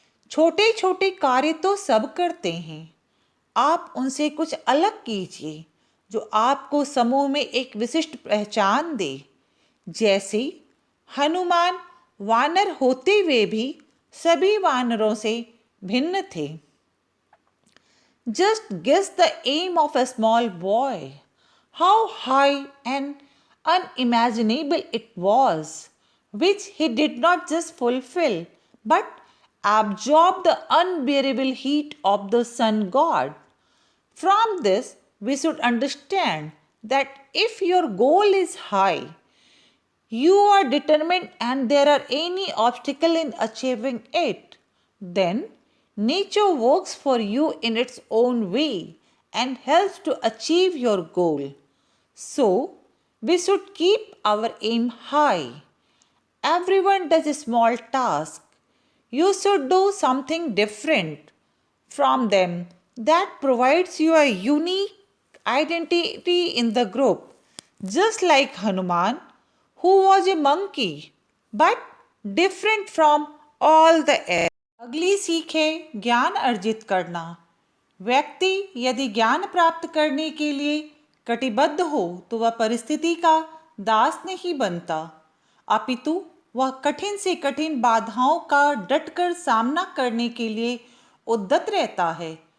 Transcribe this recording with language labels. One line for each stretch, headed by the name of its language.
Hindi: छोटे छोटे कार्य तो सब करते हैं, आप उनसे कुछ अलग कीजिए जो आपको समूह में एक विशिष्ट पहचान दे। जैसे हनुमान वानर होते हुए भी सभी वानरों से भिन्न थे।
English: Just guess the aim of a small boy. How high and unimaginable it was, which he did not just fulfill, but absorb the unbearable heat of the sun god. From this, we should understand that if your goal is high, you are determined and there are any obstacle in achieving it, then nature works for you in its own way and helps to achieve your goal. So, we should keep our aim high. Everyone does a small task. You should do something different from them that provides you a unique identity in the group. Just like Hanuman, who was a monkey but different from all the air.
Hindi: अगली सीख है ज्ञान अर्जित करना। व्यक्ति यदि ज्ञान प्राप्त करने के लिए कटिबद्ध हो तो वह परिस्थिति का दास नहीं बनता, अपितु वह कठिन से कठिन बाधाओं का डटकर सामना करने के लिए उद्यत रहता है।